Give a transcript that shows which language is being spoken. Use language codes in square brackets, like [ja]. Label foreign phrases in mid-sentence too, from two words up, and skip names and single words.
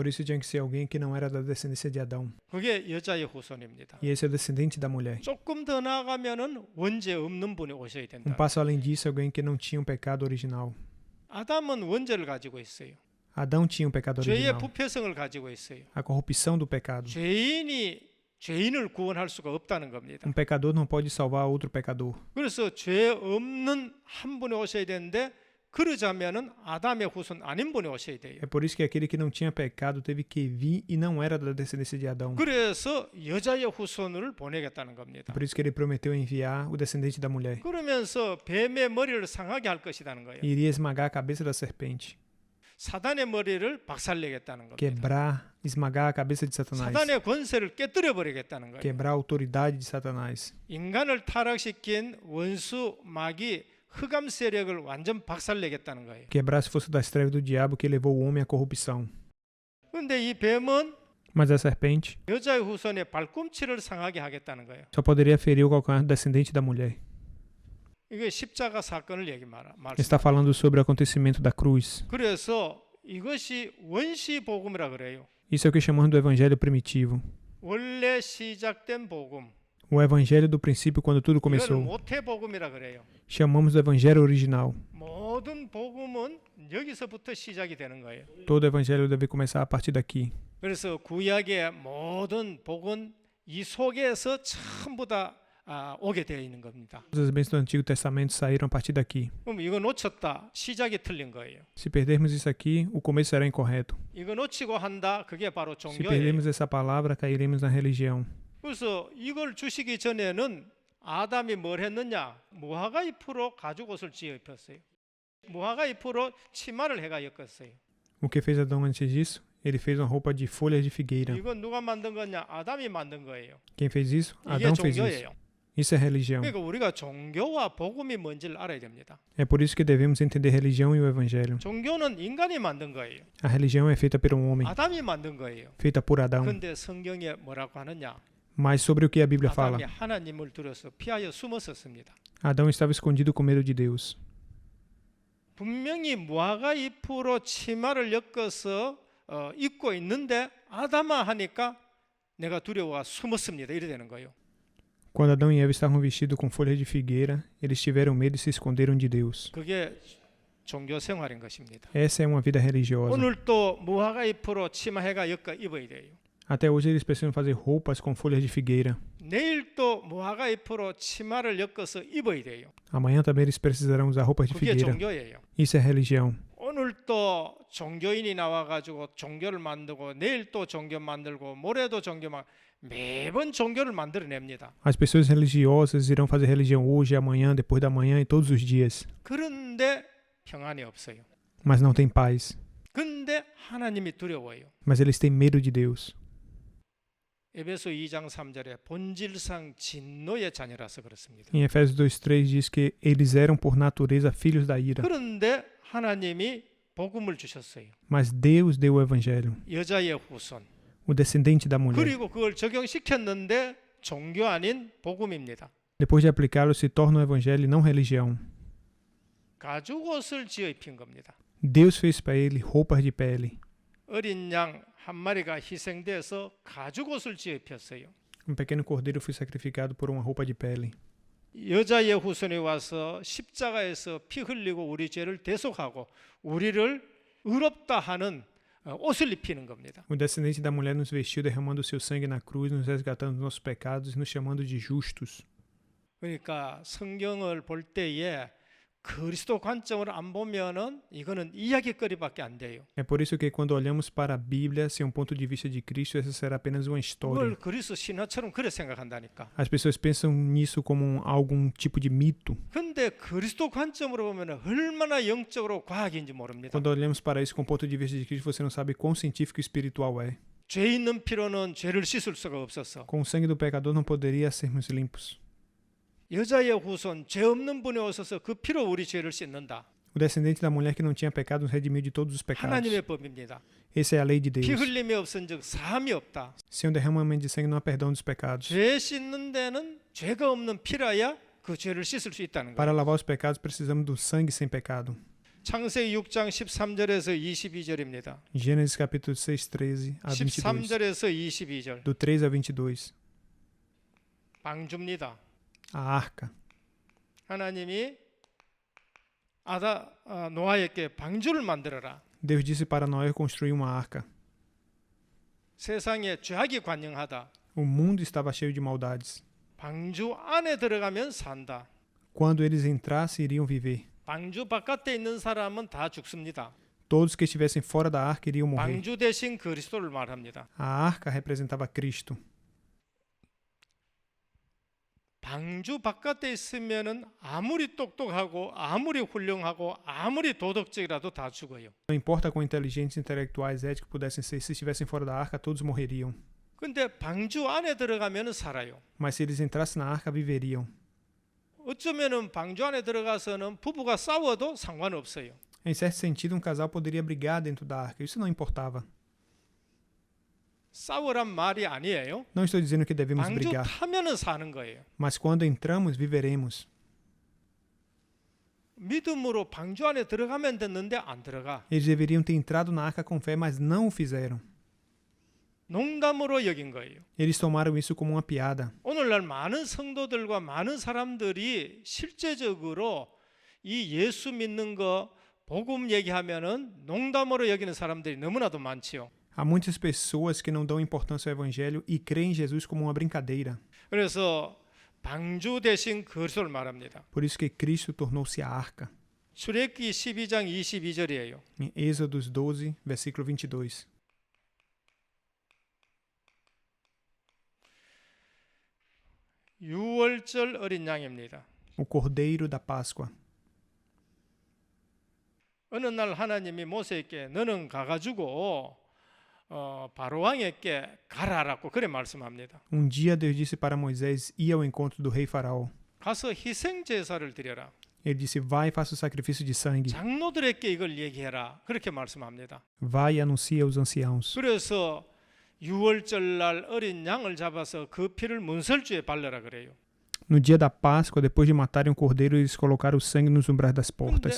[pt] Por isso tinha que ser alguém que não era da descendência de Adão. [ko] 그게 여자의 후손입니다. [pt] E esse é o descendente da mulher. [ko] 조금 더 나아가면은 원죄 없는 분이 오셔야 된다. [pt] Passo além disso, alguém que não tinha um pecado original. [ko] 아담은 원죄를 가지고 있어요. [pt] Adão tinha um pecado [ko] 죄의 [pt] original. [ko] 부패성을 가지고 있어요. [pt] A corrupção do pecado. [ko] 죄인이 죄인을 구원할 수가 없다는 겁니다. [pt] Um pecador não pode salvar outro pecador. [ko] 그래서 죄 없는 한 분이 오셔야 되는데 그러자면은 아담의 후손 아닌 분이 오셔야 돼요. [pt] É por isso que aquele que não tinha pecado teve que vir e não era da descendência de Adão. [ko] 그래서 여자의 후손을 보내겠다는 겁니다. [pt] Por isso que ele prometeu enviar o descendente da mulher. [ko] 그러면서 뱀의 머리를 상하게 할 것이라는 거예요. [pt] E iria esmagar a cabeça da serpente. [ko] 사단의 머리를 박살내겠다는 겁니다. [pt] Quebrar, esmagar a cabeça de Satanás. [ko] 사단의 권세를 깨뜨려 버리겠다는 거예요. [pt] Quebrar a autoridade de Satanás. [ko] 인간을 타락시킨 원수 마귀 흑암 세력을 완전 박살내겠다는 거예요. [pt] Quebrar as forças das trevas do diabo que levou o homem à corrupção. [ko] 그런데 이 뱀은 [pt] Mas a serpente [ko] 여자의 후손의 발꿈치를 상하게 하겠다는 거예요. [pt] só poderia ferir o calcanhar do descendente da mulher. [ko] 이게 십자가 사건을 말씀. [pt] Está falando sobre o acontecimento da cruz. [ko] 그래서 이것이 원시 복음이라 그래요. [pt] Isso é o que chamamos do evangelho primitivo. [ko] 원래 시작된 복음. [pt] O evangelho do princípio, quando tudo [ko] 이거는 [pt] começou. [ko] 모태 복음이라 그래요. [pt] Chamamos do evangelho original. [ko] 모든 복음은 여기서부터 시작이 되는 거예요. [pt] Todo evangelho deve começar a partir daqui. [ko] 그래서 구약의 모든 복은 이 속에서 전부 다 오게 되어 있는 겁니다. [pt] Todas as bênçãos do Antigo Testamento saíram a partir daqui. [ko] 그럼 이거 놓쳤다. 시작이 틀린 거예요. [pt] Se perdermos isso aqui, o começo será incorreto. [ko] 이거 놓치고 한다. 그게 바로 [pt] Se [ko] 종교예요. [pt] perdermos essa palavra, cairemos na religião. [ko] 그래서 이걸 주시기 전에는 아담이 뭘 했느냐? 무화과 잎으로 가죽 옷을 지어 입혔어요. 무화과 잎으로 치마를 해가 엮었어요. [pt] O que fez Adão antes disso? Ele fez uma roupa de folhas de figueira. [ko] 이건 누가 만든 거냐? 아담이 만든 거예요. [pt] Quem fez isso? [ko] 이게 [pt] Adão fez isso. [ko] 종교예요. [pt] Isso é religião. [ko] 그러니까 우리가 종교와 복음이 뭔지를 알아야 됩니다. [pt] É por isso que devemos entender religião e o evangelho. [ko] 종교는 인간이 만든 거예요. [pt] A religião é feita pelo homem, [ko] 아담이 만든 거예요. [pt] feita por Adão. [ko] 근데 성경에 뭐라고 하느냐? [pt] Mas sobre o que a Bíblia fala? [ko] 아담이 하나님을 두려서 피하여 숨었었습니다. [pt] Adão estava escondido com medo de Deus. [ko] 분명히 무화과 잎으로 치마를 엮어서 입고 있는데 아담아 하니까 내가 두려워 숨었습니다. 이래 되는 거예요. [pt] Quando Adão e Eva estavam vestidos com folhas de figueira, eles tiveram medo e se esconderam de Deus. [ko] 그게 종교 생활인 것입니다. [pt] Essa é uma vida religiosa. [ko] 오늘도 무화과 잎으로 치마해가 엮어 입어야 돼요. [pt] Até hoje eles precisam fazer roupas com folhas de figueira. [ko] 내일도 무화과 잎으로 치마를 엮어서 입어야 돼요. [pt] Amanhã também eles precisarão usar roupas de [ko] 그게 [pt] figueira. [ko] 종교예요. [pt] Isso é religião. [ko] 오늘도 종교인이 나와가지고 종교를 만들고 내일 또 종교 만들고 모레도 종교 매번 종교를 만들어냅니다. [pt] As pessoas religiosas irão fazer religião hoje, amanhã, depois da manhã e todos os dias. [ko] 그런데 평안이 없어요. [pt] Mas não têm paz. [ko] 근데 하나님이 두려워요. [pt] Mas eles têm medo de Deus. [ko] 에베소 2장 3절에 본질상 진노의 자녀라서 그렇습니다. [pt] Em Efésios 2:3 diz que eles eram por natureza filhos da ira. [ko] 그런데 하나님이 복음을 주셨어요. [pt] Mas Deus deu o evangelho, [ko] 여자의 후손. [pt] o descendente da mulher. [ko] 그리고 그걸 적용시켰는데 종교 아닌 복음입니다. [pt] Depois de aplicá-lo, se torna o evangelho e não religião. [ko] 가죽옷을 지어 입힌 겁니다. [pt] Deus fez para ele roupas de pele. [ko] 어린 양 한 마리가 희생돼서 가죽옷을 지어 입혔어요. [pt] Um pequeno cordeiro foi sacrificado por uma roupa de pele. [ko] 여자의 후손이 와서 십자가에서 피 흘리고 우리 죄를 대속하고 우리를 의롭다 하는 옷을 입히는 겁니다. [pt] O descendente da mulher nos vestiu derramando o seu sangue na cruz, nos resgatando dos nossos pecados e nos chamando de justos. [ko] 그러니까 성경을 볼 때에 그리스도 관점으로 안 보면은 이거는 이야기거리밖에 안 돼요. [pt] É por isso que quando olhamos para a Bíblia, sem um ponto de vista de Cristo, essa será apenas uma história. [ko] 그걸 그리스도 신화처럼 그래 생각한다니까. [pt] As pessoas pensam nisso como algum tipo de mito. [ko] 근데 그리스도 관점으로 보면 얼마나 영적으로 과학인지 모릅니다. [pt] Quando olhamos para isso com o ponto de vista de Cristo, você não sabe quão científico e espiritual é. [ko] 죄 있는 피로는 죄를 씻을 수가 없었어. [pt] Com o sangue do pecador não poderia sermos limpos. [ko] 여자의 후손 죄 없는 분이 오셔서 그 피로 우리 죄를 씻는다. [pt] O descendente da mulher que não tinha pecado nos redimiu de todos os pecados. [ko] 하나님의 법입니다. [pt] Essa é a lei de [ko] 피 [pt] Deus. [ko] 흘림이 없은즉 사함이 없다. [pt] Sem um derramamento de sangue não há perdão dos pecados. [ko] 죄 씻는 데는 죄가 없는 피라야 그 죄를 씻을 수 있다는 [pt] Para [ko] 거예요. [pt] lavar os pecados precisamos do sangue sem pecado. [ko] 창세기 6장 13절에서 22절입니다. [pt] Gênesis capítulo 6, 13 a 22. [ko] 13절에서 22절. [pt] Do 3 a 22. [ko] 방주입니다. [pt] A arca. [ko] 하나님이 노아에게 방주를 만들어라. [pt] Deus disse para Noé construir uma arca. [ko] 세상에 죄악이 관영하다. [pt] O mundo estava cheio de maldades. [ko] 방주 안에 들어가면 산다. [pt] Quando eles entrassem, iriam viver. [ko] 방주 바깥에 있는 사람은 다 죽습니다. [pt] Todos que estivessem fora da arca iriam morrer. [ko] 방주 대신 그리스도를 말합니다. [pt] A arca representava Cristo. [ko] 방주 바깥에 있으면은 아무리 똑똑하고 아무리 훌륭하고 아무리 도덕적이라도 다 죽어요. [pt] Não importa quão inteligentes, intelectuais, éticos pudessem ser, se estivessem fora da arca, todos morreriam. [ko] 근데 방주 안에 들어가면은 살아요. [pt] Mas se eles entrassem na arca, viveriam. [ko] 어쩌면은 방주 안에 들어가서는 부부가 싸워도 상관없어요. [pt] Em certo sentido, um casal poderia brigar dentro da arca. Isso não importava. [ko] 싸우란 말이 아니에요. [pt] Não estou dizendo que devemos [ko] 방주 [pt] brigar. [ko] 타면은 사는 거예요. [pt] Mas quando entramos, viveremos. [ko] 믿음으로 방주 안에 들어가면 됐는데 안 들어가. [pt] Eles deveriam ter entrado na arca com fé, mas não o fizeram. [ko] 농담으로 여긴 거예요. [pt] Eles tomaram isso como uma piada. [ko] 오늘날 많은 성도들과 많은 사람들이 실제적으로 이 예수 믿는 거 복음 얘기하면은 농담으로 여기는 사람들이 너무나도 많지요. [pt] Há muitas pessoas que não dão importância ao evangelho e creem em Jesus como uma brincadeira. [ko] 그래서 방주 대신 그리스도를 말합니다. [pt] Por isso que Cristo tornou-se a arca. [ko] 출애굽기 12장 22절이에요. [pt] Em Êxodos 12, versículo 22. [ko] 유월절 어린 양입니다. [pt] O cordeiro da Páscoa. [ko] 어느 날 하나님이 모세에게 너는 가가지고 바로 왕에게 가라라고 그래 말씀합니다. [pt] dia Deus disse para Moisés ir ao encontro do rei Faraó. [ko] 가서 희생 제사를 드려라. [pt] Ele disse: vai e faça o sacrifício de sangue. [ko] 장로들에게 이걸 얘기해라. 그렇게 말씀합니다. [pt] Vai e anuncie aos anciãos. [ko] 그래서 유월절 날 어린 양을 잡아서 그 피를 문설주에 발라라 그래요. [pt] No dia da Páscoa, depois de matarem um cordeiro, eles colocaram o sangue nos umbrais das portas.